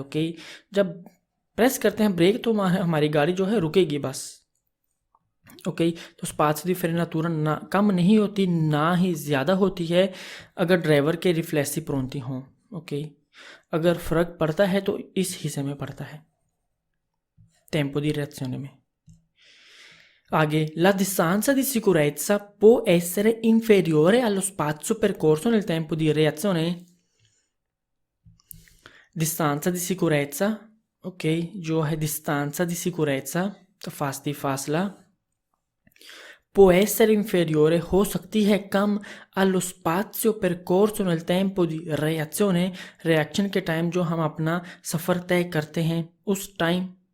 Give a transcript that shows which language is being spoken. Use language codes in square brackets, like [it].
[hi] Okay, जब press करते हैं ब्रेक, तो हमारी गाड़ी जो है रुकेगी बस। ओके, तो [it] स्पात्सियो दी फ्रेनातुरा [hi] ना कम नहीं होती, ना ही ज़्यादा होती है, अगर ड्राइवर के [it] रिफ्लेक्सी प्रोंती [hi] हों। ओके, अगर फ़र्क पड़ता है तो इस हिस्से में पड़ता है, [it] टेम्पो दी reazione [hi] में। [it] आगे, la distanza di sicurezza può essere inferiore allo spazio percorso nel tempo di reazione। distanza di sicurezza, [hi] okay, जो है distanza di sicurezza, तो फासला [it] può essere inferiore [hi] हो सकती है कम [it] allo spazio percorso nel tempo di reazione, [hi] reaction के time जो हम अपना सफ़र तय करते हैं उस टाइम।